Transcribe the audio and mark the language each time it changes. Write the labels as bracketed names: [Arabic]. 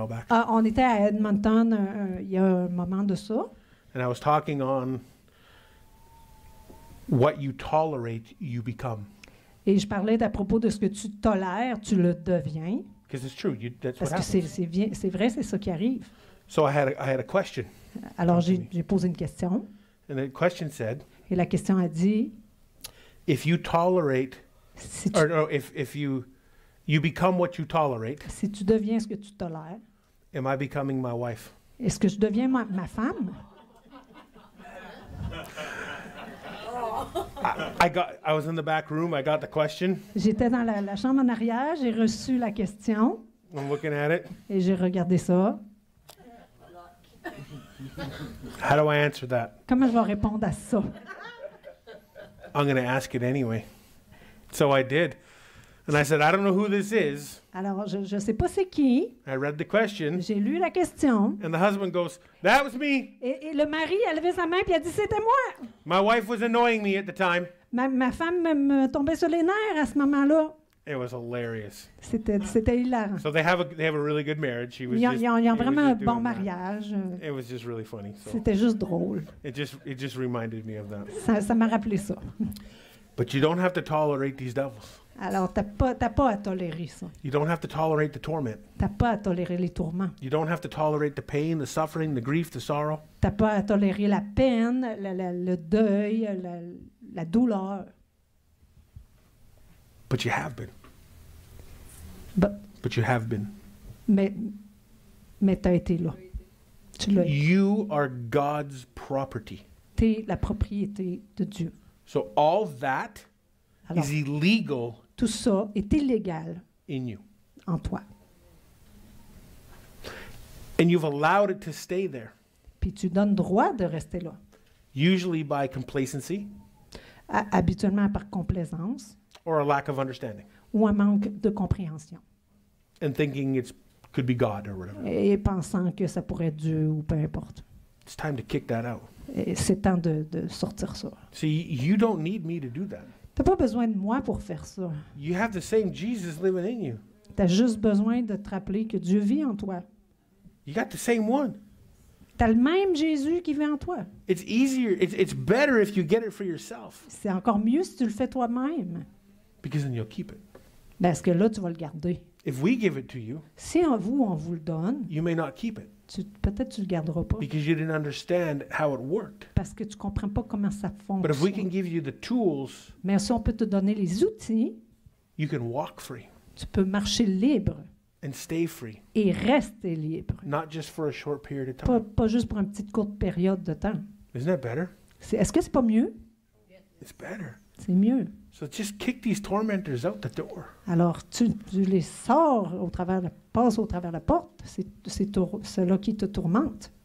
[French] On était à Edmonton il y a un moment de ça. [English] And I was talking on what you tolerate, you become. [French] Et je parlais à propos de ce que tu tolères, tu le deviens. [English] Because it's true, that's what [French] Parce que [English] happens. [French] c'est vrai, c'est ça qui arrive. [English] So I had a question. [French] Alors, j'ai posé une question. [English] And the question said, [French] Et la question a dit, [English] if you tolerate, [French] si tu, [English] or no, if you become what you tolerate, [French] si tu deviens ce que tu tolères, [English] am I becoming my wife? [French] est-ce que je deviens ma femme? [English] I was in the back room, I got the question. [French] J'étais dans la chambre en arrière, j'ai reçu la question [English] I'm looking at it. [French] et j'ai regardé ça. [English] How do I answer that? [French] Comment je vais répondre à ça? [English] I'm going to ask it anyway. So I did. And I said, I don't know who this is. [French] Alors, je ne sais pas c'est qui. [English] I read the question. [French] J'ai lu la question. [English] And the husband goes, that was me. [French] Et le mari a levé sa main et a dit, c'était moi. [English] My wife was annoying me at the time. [French] Ma femme me tombait sur les nerfs à ce moment-là. [English] It was hilarious. [French] C'était hilarant. [English] So they have a really good marriage. He was [French] Ils [English] just, [French] ont [English] he was [French] vraiment un [English] just [French] bon [English] doing that. [French] mariage. [English] It was just really funny. So [French] C'était juste drôle. [English] it just reminded me of that. [French] Ça m'a rappelé ça. [English] But you don't have to tolerate these devils. [French] Alors, t'as pas à tolérer ça. [English] You don't have to tolerate the torment. [French] T'as pas à tolérer les tourments. [English] You don't have to tolerate the pain, the suffering, the grief, the sorrow. [French] T'as pas à tolérer la peine, le deuil, la douleur. [English] But you have been. But- But you have been. [French] Mais t'as été là. Tu l'as été. [English] You are God's property. [French] T'es la propriété de Dieu. [English] So all that [French] Alors, [English] is illegal [French] tout ça est illégal [English] in you. [French] en toi. [English] And you've allowed it to stay there, [French] Puis tu donnes droit de rester là. [English] usually by complacency [French] Habituellement par complaisance [English] or a lack of understanding [French] ou un manque de compréhension. [English] and thinking it could be God or whatever. [French] Et pensant que ça pourrait être Dieu ou peu importe. [English] It's time to kick that out. [French] Et c'est temps de sortir ça. [English] See, you don't need me to do that. [French] T'as pas besoin de moi pour faire ça. [English] You have the same Jesus living in you. [French] T'as juste besoin de te rappeler que Dieu vit en toi. [English] You got the same one. [French] T'as le même Jésus qui vit en toi. [English] It's easier, it's better if you get it for yourself [French] C'est encore mieux si tu le fais toi-même. [English] because then you'll keep it. [French] Parce que là, tu vas le garder. [English] If we give it to you, [French] Si on vous le donne, [English] you may not keep it [French] peut-être tu le garderas pas. [English] because you didn't understand how it worked. [French] Parce que tu comprends pas comment ça [English] But if we can [French] fonctionne. [English] give you the tools, [French] Mais si on peut te donner les outils, [English] you can walk free [French] tu peux marcher libre [English] and stay free, [French] et rester libre. [English] not just for a short period of [French] Pas, [English] time. [French] pas juste pour une petite courte période de temps. [English] Isn't that better? [French] Est-ce que c'est pas mieux? [English] It's better. [French] C'est mieux. [English] So just kick these tormentors out the door. [French] Alors, tu les sors passes au travers de la porte. C'est ceux-là qui te tourmentent.